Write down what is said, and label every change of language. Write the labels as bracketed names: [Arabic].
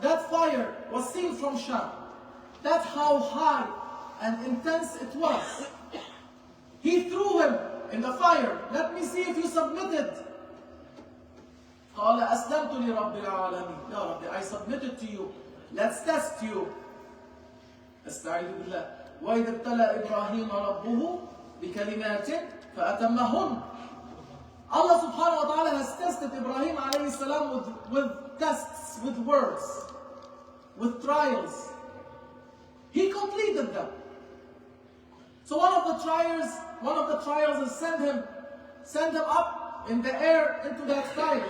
[English] That fire was seen from Sham. That's how high and intense it was. He threw him in the fire. Let me see if you submitted. [Arabic] قال أسلمت لرب العالمين. يا ربي, [English] I submitted to you. Let's test you. [Arabic] استعيذ بالله. وإذ ابتلى إبراهيم ربه بكلمات فأتمهن. [English] Allah subhanahu wa ta'ala has tested Ibrahim alayhi salam with tests, with words, with trials. He completed them. So one of the trials is send him up in the air into that fire.